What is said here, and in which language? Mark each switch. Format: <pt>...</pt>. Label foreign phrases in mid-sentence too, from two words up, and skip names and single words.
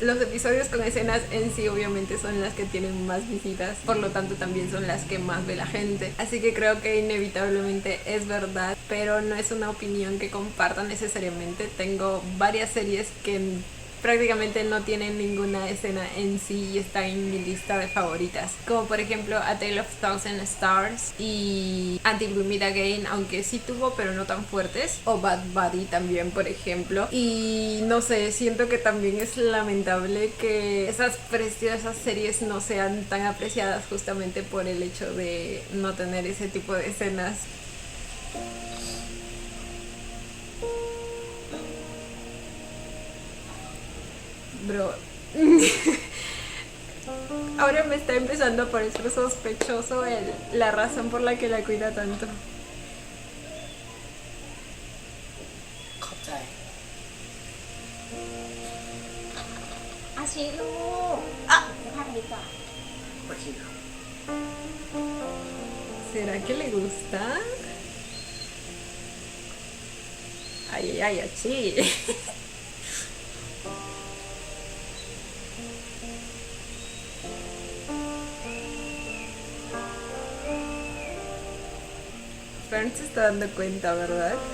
<es>Los episodios con escenas en sí obviamente son las que tienen más visitas, por lo tanto también son las que más ve la gente. Así que creo que inevitablemente es verdad, pero no es una opinión que comparta necesariamente. Tengo varias series que prácticamente no tienen ninguna escena en sí y están en mi lista de favoritas, como por ejemplo A Tale of Thousand Stars y Until We Meet Again, aunque sí tuvo pero no tan fuertes, o Bad Buddy también, por ejemplo. Y no sé, siento que también es lamentable que esas preciosas series no sean tan apreciadas justamente por el hecho de no tener ese tipo de escenas. Bro, ahora me está empezando a parecer sospechoso la razón por la que la cuida tanto.</es> <th>ขอบใจ อาชิลูกจะพากันดีกว่า ขอชิมครับ</th> <es>¿Será que le gusta? Ay, ay, ay, achi. Fern se está dando cuenta, ¿verdad?</es>